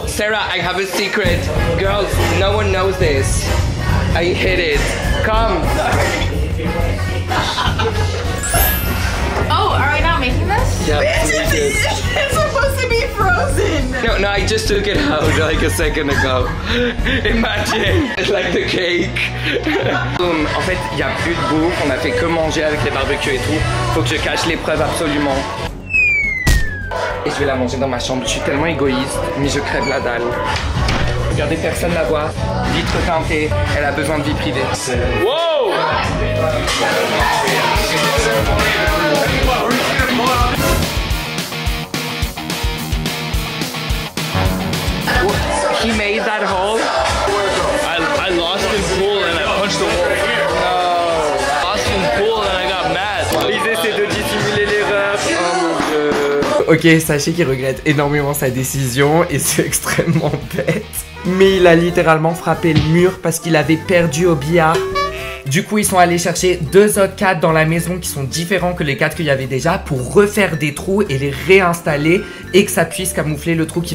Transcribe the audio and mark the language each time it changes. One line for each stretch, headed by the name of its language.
English: Sarah, I have a secret. Girls, no one knows this. I hid it. Come. Oh, are we not making this? Yeah, it's supposed to be frozen. No, I just took it out like a second ago. Imagine, like the cake.
French: En fait, il n'y a plus de bouffe, on a fait que manger avec les barbecues et tout. Faut que je cache l'épreuve absolument. Et je vais la manger dans ma chambre. Je suis tellement égoïste, mais je crève la dalle. Regardez, personne la voit. Vitre teintée, elle a besoin de vie privée.
English: Wow! He made that hole. I lost in pool and I punched the wall. No. Lost in pool and I got mad.
French: Ils essaient de dissimuler l'erreur. Oh mon dieu. Ok, sachez qu'il regrette énormément sa décision et c'est extrêmement bête. Mais il a littéralement frappé le mur parce qu'il avait perdu au billard. Du coup, ils sont allés chercher 2 autres cadres dans la maison qui sont différents que les cadres qu'il y avait déjà pour refaire des trous et les réinstaller et que ça puisse camoufler le trou qui...